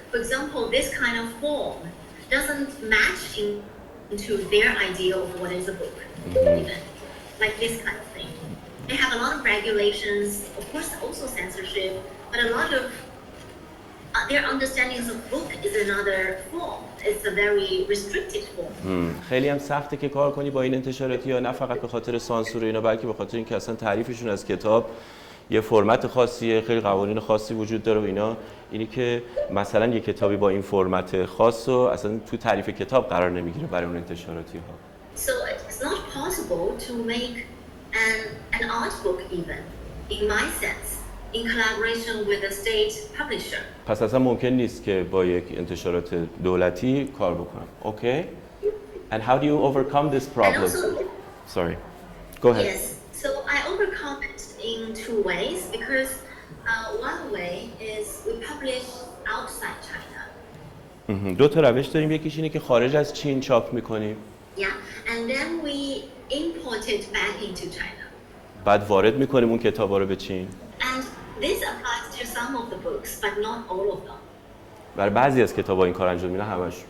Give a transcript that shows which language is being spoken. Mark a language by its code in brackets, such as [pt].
[en] For example, this kind of form doesn't match into their idea of what is a book, even like this kind of thing. They have a lot of regulations, of course, also censorship, but a lot of their understandings of book is another form. It's a very restricted form. [fa] خیلی هم سخته که کار کنی با این انتشاراتی ها، نه فقط به خاطر سانسور اینا، بلکه به خاطر اینکه اصلا تعریفشون از کتاب یه فرمت خاصیه، خیلی قوانین خاصی وجود داره و اینا. اینی که مثلا یه کتابی با این فرمت خاص و اصلا تو تعریف کتاب قرار نمیگیره برای اون انتشاراتی ها. [en] So it's not possible to make an art book even, in my sense, in collaboration with a state publisher. [fa] پس اصلا ممکن نیست که با یک انتشارات دولتی کار بکنم. [en] Okay? And how do you overcome this problem? And also, Sorry. Go ahead. yes, so I overcome it in two ways because one way is we publish outside China. [fa] دو تا روش داریم، یکیش اینه که خارج از چین چاپ میکنیم. [en] Yeah, and then we import it back into China. [fa] بعد وارد میکنیم اون کتابا رو به چین. [en] And this applies to some of the books, but not all of them. [fa] برای بعضی از کتابا این کار انجام میدن، همش.